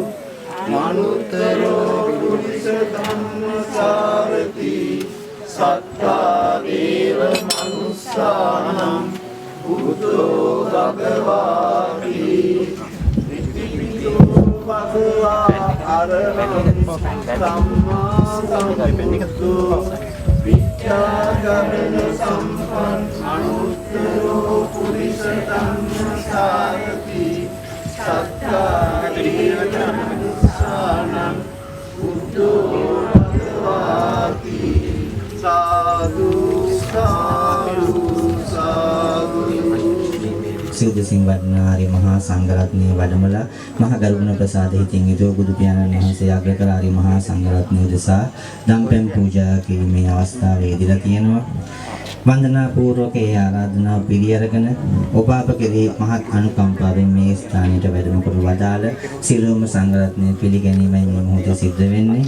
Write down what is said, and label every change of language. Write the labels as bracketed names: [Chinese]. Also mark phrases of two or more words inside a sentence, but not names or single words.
[Pali] මනුත්තර පුරිස ධම්ම සාරති සත්ත සානං බුද්ධෝ භගවාති භගවා අරහං සම්මා සම්බුද්ධෝ විද්‍යාගමන සම්පන්න අනුත්තරෝ පුරිස ධම්ම සාරති සත්තාරියං බුද්ධෝ භගවාති සාදු සාදු සාදු [Sinhala] සිව්දසින් වඩනාරි මහා සංඝරත්නයේ වැඩමලා මහ ගරුණ ප්‍රසාද හිතින් යුතුව බුදු පියාණන් වහන්සේ අග්‍රකලාරි මහා සංඝරත්නය උදෙසා දම්පැන් පූජා කිරීමේ අවස්ථාවේදීලා තියෙනවා. වන්දනා පූර්වක ඒ ආරාධනාව පිළිඅරගෙන ඔබ අප කෙරෙහි මහත් අනුකම්පාවෙන් මේ ස්ථානයට වැඩම කොට වදාළ සියලුම සංඝරත්නය පිළිගැනීමයි මේ මොහොතේ සිද්ධ වෙන්නේ.